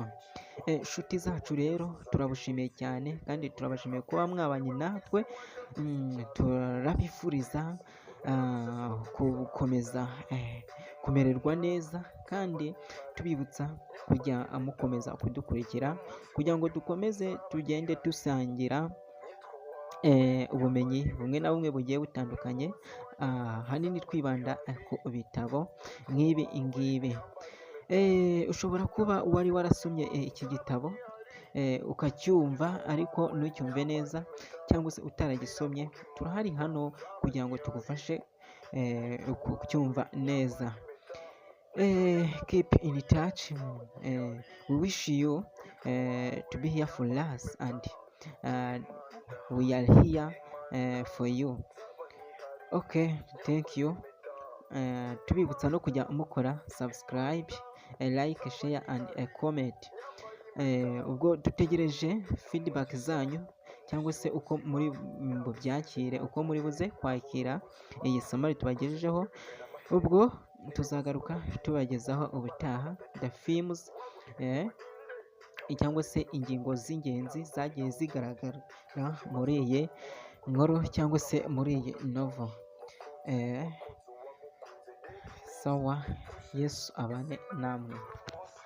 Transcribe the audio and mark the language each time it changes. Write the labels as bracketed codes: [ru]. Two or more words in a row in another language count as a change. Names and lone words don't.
[rw] Inshuti zacu rero turabushimiye cyane kandi turabashimiye kuba mwabanye natwe, turabifuriza gukomeza kumererwa neza kandi tubibutsa kujya mukomeza kudukurikira kugira ngo dukomeze tugende dusangira ubumenyi bumwe na bumwe bugiye butandukanye, ahanini twibanda ku bitabo nk'ibi ngibi. Ushobora kuba wari warasomye iki gitabo ukacyumva ariko ntucyumve neza cyangwa se utaragisomye, turahari hano kugira ngo tugufashe kucyumva neza. [en] Keep in touch. We wish you to be here for us and we are here for you. Okay, thank you. [rw] Tubibutsa no kujya mukora subscribe, [en] like, share and comment. [rw] Ubwo dutegereje feedback zanyu cyangwa se uko muri bubyakire, uko muri buze kwakira iyi somo tubagejejeho. Ubwo tuzagaruka tubagezaho ubutaha [en] the themes [rw] cyangwa se ingingo z'ingenzi zagiye zigaragara muri iyi nkuru cyangwa se muri iyi novel. Sawa, Yesu abane namwe.